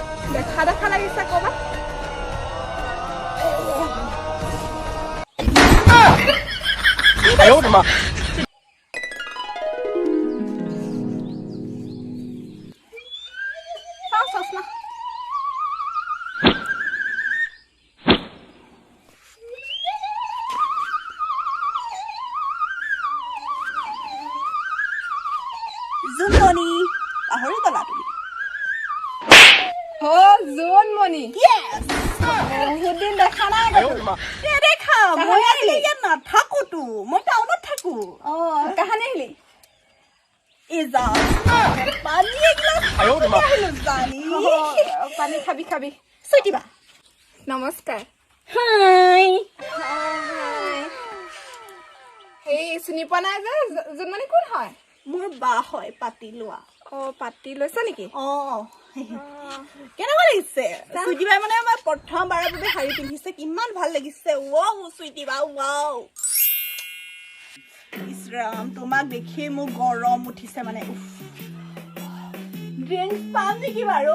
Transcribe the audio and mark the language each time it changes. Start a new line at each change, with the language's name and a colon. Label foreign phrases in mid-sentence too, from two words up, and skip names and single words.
Assamese: দেখা দেখা লাগিছে ক'ৰবাত
Chinese: 哎呦我的妈！
Assamese: চাওঁ চচমা জোনমণি পাহৰি গলা তুমি জোনমণি
English: Yes!
Assamese: বহুত দিন দেখা নাই
Chinese: 哎呦我的妈！
Assamese: নেদেখা মই আহিলে ইয়াত নাথাকোতো মই টাউনত থাকো কাহানি আহিলি ইজা পানী এগিলাচ
Chinese: 哎呦我的妈！
Assamese: আহিলো জানি পানী খাবি খাবি চুইটিবা নমস্কাৰ হাই এই চিনি পোৱা নাই যে জোনমণি কোন হয় মোৰ বা হয় পাতি লোৱা পাতি লৈছা নেকি কেনেকুৱা লাগিছে চুইটিবাই মানে মই প্ৰথমবাৰৰ বাবে শাৰী পিন্ধিছে কিমান ভাল লাগিছে ৱাও চুইটিবা ৱাও ইছৰাম তোমাক দেখি মোৰ গৰম উঠিছে মানে ড্ৰিংক পাম নেকি বাৰু